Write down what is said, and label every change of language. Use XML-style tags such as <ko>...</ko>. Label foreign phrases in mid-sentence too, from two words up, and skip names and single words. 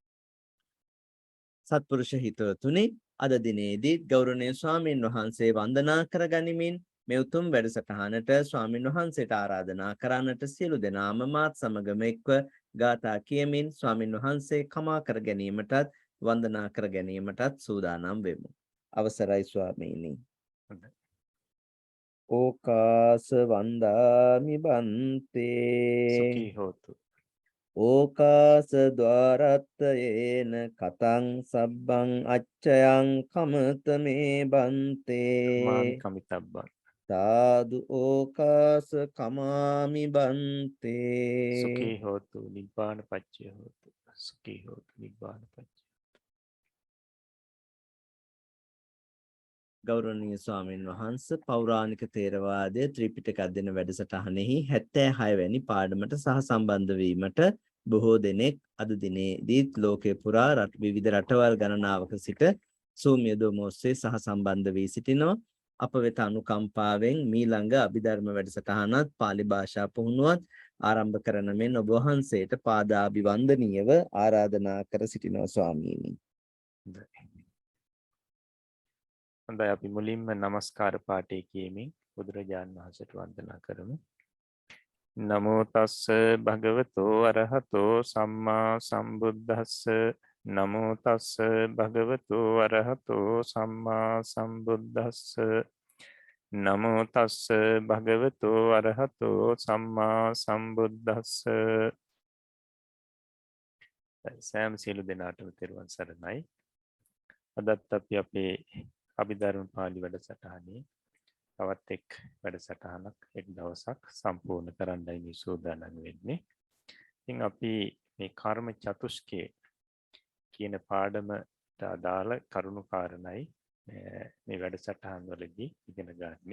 <si>සත්පුරුෂ හිතවතුනි, අද දිනේදී ගෞරවනීය ස්වාමීන් වහන්සේ වන්දනා කර ගනිමින් මේ උතුම් වැඩසටහනට ස්වාමීන් වහන්සේට ආරාධනා කරන්නට සියලු දෙනාම මාත් සමගම එක්ව ගාථා කියමින් ස්වාමීන් වහන්සේ කමා කර ගැනීමටත් වන්දනා කර ගැනීමටත් සූදානම් වෙමු. අවසරයි ස්වාමීනි.</si> <pi>ඕකාස වන්දාමි බන්තේ සුඛී හෝතු. ඕකාස ద్వාරත්තයේන කතං සබ්බං අච්චයං කමතමේ බන්තේ කමාමි කමිතබ්බං. සාදු ඕකාස කමාමි බන්තේ සුඛී හෝතු නිබ්බාන පච්චය හෝතු. සුඛී හෝතු නිබ්බාන පච්චය.</pi> <si>ගෞරවනීය ස්වාමීන් වහන්සේ පෞරාණික තේරවාදයේ ත්‍රිපිටක අධ්‍යයන වැඩසටහනෙහි 76 වැනි පාඩමට සහසම්බන්ධ වීමට බොහෝ දෙනෙක් අද දිනේදී ලෝකේ පුරා විවිධ රටවල් ගණනාවක සිට සූමියදෝම ඔස්සේ සහසම්බන්ධ වී සිටිනවා. අප වෙත අනුකම්පාවෙන් මීළඟ අභිධර්ම වැඩසටහනත් පාලි භාෂා පුහුණුවත් ආරම්භ කරන මෙන් ඔබ වහන්සේට පාදාභිවන්දනීයව ආරාධනා කර සිටිනවා ස්වාමීනි. හොඳයි, අපි මුලින්ම নমස්කාර පාඨය කියමින් බුදුරජාණන් වහන්සේට වන්දනා කරමු.</si> <pi>නමෝ තස්ස භගවතෝ අරහතෝ සම්මා සම්බුද්දස්ස. නමෝ තස්ස භගවතෝ අරහතෝ සම්මා සම්බුද්දස්ස. නමෝ තස්ස භගවතෝ අරහතෝ සම්මා සම්බුද්දස්ස.</pi> <si>සෑම සියලු දෙනාටම තෙරුවන් සරණයි. අදත් අපි අපේ අභිධර්ම පාළි වැඩසටහනේ තවත් එක් වැඩසටහනක් එක් දවසක් සම්පූර්ණ කරන්නයි මේ සූදානම් වෙන්නේ. ඉතින් අපි මේ කර්ම චතුස්කය කියන පාඩමට අදාළ කරුණු කාරණයි මේ වැඩසටහන් වලදී ඉගෙන ගන්නෙ.</si>